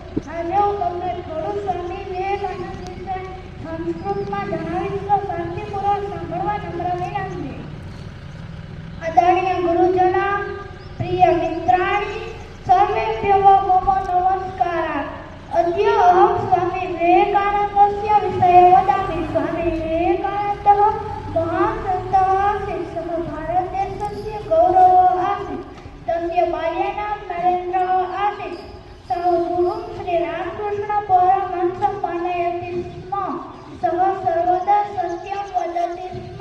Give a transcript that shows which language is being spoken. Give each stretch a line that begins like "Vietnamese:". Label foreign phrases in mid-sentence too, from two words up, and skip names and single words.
Gujarati: આજે હું તમને થોડું સ્વામી વિવેકાનંદ વિશે સંસ્કૃતમાં જણાવીશ તો શાંતિપૂર્વક સાંભળવા નમ્ર વિનંતી.
Sanskrit: આદરણીય ગુરુજના, પ્રિય મિત્રાણી, સર્વેભ્યો મમ નમસ્કારા. અદ્ય અહં સ્વામી વિવેકાનन्दस्य વિષये वदामि. स्वामी विवेकानन्दः महासन्तः आसीत्. सः भारतदेशस्य गौरवः आसीत्. तस्य बाल्यनाम नरेन्द्रः आसीत्. सः गुरुं श्रीरामकृष्ण परमहंसं मानयति स्म. सः सर्वदा सत्यं वदति स्म.